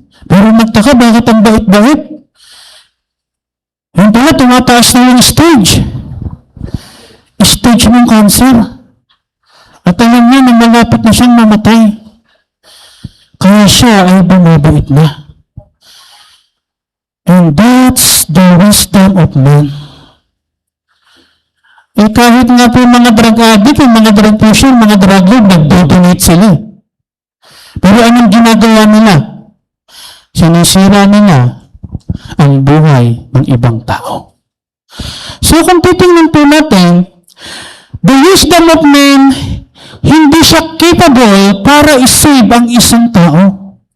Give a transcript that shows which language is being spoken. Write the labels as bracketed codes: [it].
[tl] Pero magtaka, bakit ang bait-bait? Yung pala, tumataas na yung stage. Stage ng cancer. At alam niya na malapit na siyang mamatay. Kaya siya ay bumabait na. [en] And that's the wisdom of man. [tl] Eh kahit nga po mga drug addict, mga drug pusher, mga drug lord, nag-donate sila. Pero anong ginagawa nila? Sinisira nila ang buhay ng ibang tao. So kung titingnan po natin, [en] the wisdom of man, [tl] hindi siya capable para isave ang isang tao.